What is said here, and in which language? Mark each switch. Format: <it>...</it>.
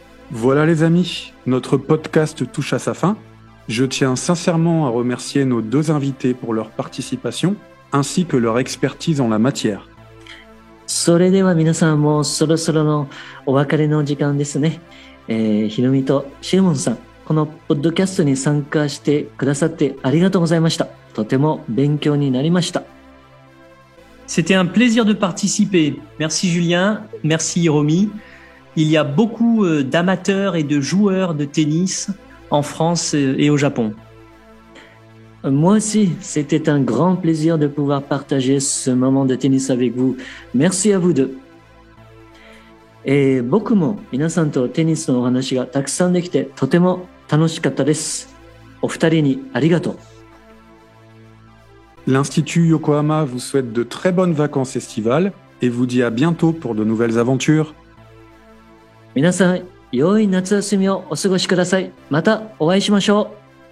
<fr>Voilà les amis, notre podcast touche à sa fin. Je tiens sincèrement à remercier nos deux invités pour leur participation ainsi que leur expertise en la matière.</fr> <ja>それでは皆さんもそろそろのお別れの時間ですね。ひろみとシモンさん、このポッドキャストに参加してくださってありがとうございました。とても勉強になりました。</ja> <fr>C'était un plaisir de participer. Merci Julien, merci Hiromi. Il y a beaucoup d'amateurs et de joueurs de tennis en France et au Japon. Moi aussi, c'était un grand plaisir de pouvoir partager ce moment de tennis avec vous. Merci à vous deux.</fr> <ja>僕も皆さんとテニスのお話がたくさんできてとても楽しかったです。お二人にありがとう。</ja> <fr>L'Institut Yokohama vous souhaite de très bonnes vacances estivales et vous dit à bientôt pour de nouvelles aventures.</fr> <ja>皆さん、良い夏休みをお過ごしください。またお会いしましょう。</ja>